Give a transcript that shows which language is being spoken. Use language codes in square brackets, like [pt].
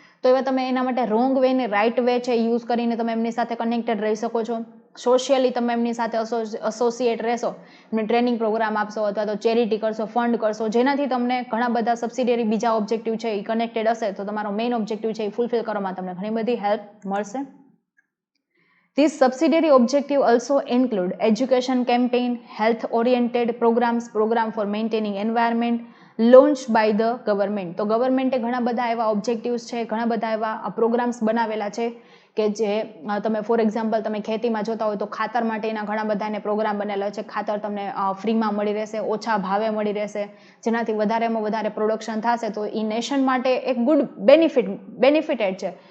[gu] તો એવા તમે એના માટે રોંગ વે ને રાઇટ વે છે યુઝ કરીને તમે એમની સાથે કનેક્ટેડ રહી શકો છો. સોશિયલી તમે એમની સાથે એસોસિએટ રહેશો, એમને ટ્રેનિંગ પ્રોગ્રામ આપશો અથવા તો ચેરિટી કરશો, ફંડ કરશો, જેનાથી તમને ઘણા બધા સબસિડિયરી બીજા ઓબ્જેક્ટિવ છે એ કનેક્ટેડ હશે તો તમારો મેઇન ઓબ્જેક્ટિવ છે એ ફૂલફિલ કરવામાં તમને ઘણી બધી હેલ્પ મળશે. [en] These subsidiary objectives also include education campaign, health-oriented programs, program for maintaining environment, launched by the government. [gu] તો ગવર્મેન્ટે ઘણા બધા એવા ઓબ્જેક્ટિવ્સ છે, ઘણા બધા એવા પ્રોગ્રામ્સ બનાવેલા છે કે જે તમે ફોર એક્ઝામ્પલ તમે ખેતીમાં જોતા હોય તો ખાતર માટેના ઘણા બધા એને પ્રોગ્રામ બનેલા છે. ખાતર તમને ફ્રીમાં મળી રહેશે, ઓછા ભાવે મળી રહેશે, જેનાથી વધારેમાં વધારે પ્રોડક્શન થશે તો એ નેશન માટે એક ગુડ બેનિફિટેડ છે.